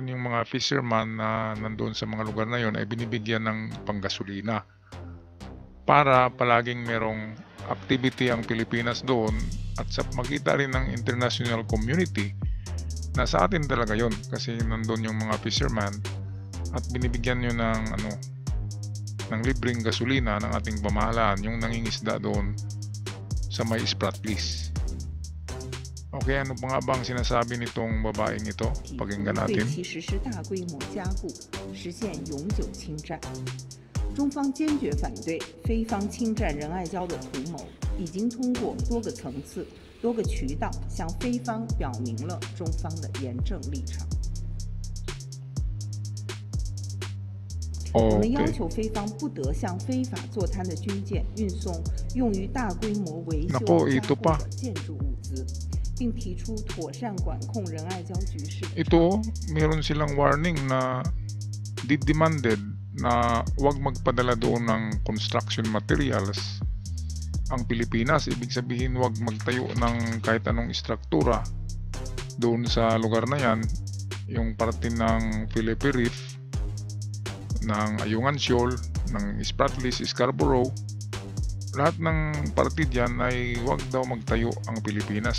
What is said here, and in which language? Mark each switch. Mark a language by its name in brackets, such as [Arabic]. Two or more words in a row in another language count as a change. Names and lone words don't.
[Filipino] yung mga fisherman na nandoon sa mga lugar na yon ay binibigyan ng panggasolina para palaging merong activity ang Pilipinas doon at sa makita rin ng [English] international community [Filipino] na sa atin talaga yon kasi nandoon yung mga fisherman at binibigyan nyo ng libreng gasolina ng ating pamahalaan yung nangingisda doon sa may Spratlys. Okay, ano pa nga ba ang sinasabi nitong babaeng ito? Pakinggan [Chinese] 对 [Filipino] natin. [Chinese] 其实施大规模加固，实现永久侵占。中方坚决反对非方侵占仁爱礁的图谋，已经通过多个层次、多个渠道向非方表明了中方的严正立场。我们要 Okay. 求非方不得向非法坐滩的军舰运送用于大规模维修 [Filipino] Nako, [Chinese] 加 [Filipino] ito [Chinese] 固 [Filipino] pa. [Chinese] 的建筑物资，并提出妥善管控仁爱礁局势的 [Filipino] Ito, meron silang warning na demanded na huwag magpadala doon ng [English] construction materials [Filipino] ang Pilipinas. Ibig sabihin huwag magtayo ng kahit anong istruktura doon sa lugar na yan. Yung parte ng Philippine Reef, ng Ayungan Shoal, ng Spratlys, Scarborough, lahat ng parte dyan ay huwag daw magtayo ang Pilipinas.